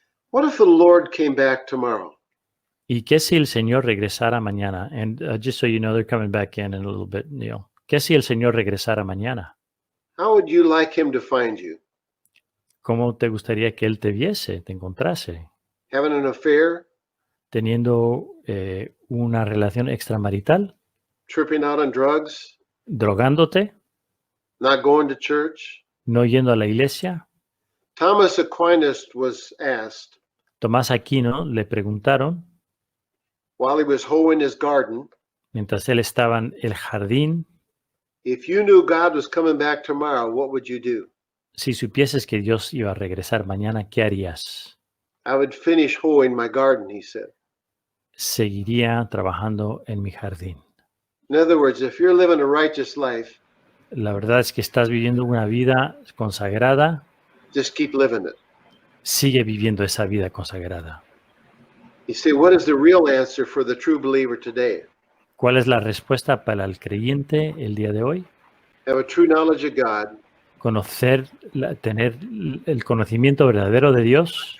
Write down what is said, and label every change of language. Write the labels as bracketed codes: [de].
[en] What if the Lord came back tomorrow? [es] ¿Y qué si el Señor regresara mañana? [en] And just so you know, they're coming back in a little bit, Neil. [es] ¿Qué si el Señor regresara mañana? [en] How would you like him to find you? [es] ¿Cómo te gustaría que Él te viese, te encontrase? [en] Having an affair? [es] ¿Teniendo una relación extramarital? [en] Tripping out on drugs? [es] ¿Drogándote? [en] Not going to church? [es] ¿No yendo a la iglesia? [en] Thomas Aquinas was asked, [es] Tomás Aquino le preguntaron, [en] while he was hoeing his garden, [es] mientras él estaba en el jardín, [en] if you knew God was coming back tomorrow, what would you do? [es] si supieses que Dios iba a regresar mañana, ¿qué harías? [en] I would finish hoeing my garden, he said. [es] Seguiría trabajando en mi jardín. [en] In other words, if you're living a righteous life, [es] La verdad es que estás viviendo una vida consagrada, [en] just keep living it. [es] sigue viviendo esa vida consagrada. [en] You say, what is the real answer for the true believer today? [es] ¿Cuál es la respuesta para el creyente el día de hoy? [en] Have a true knowledge of God, [es] Conocer, tener el conocimiento verdadero de Dios,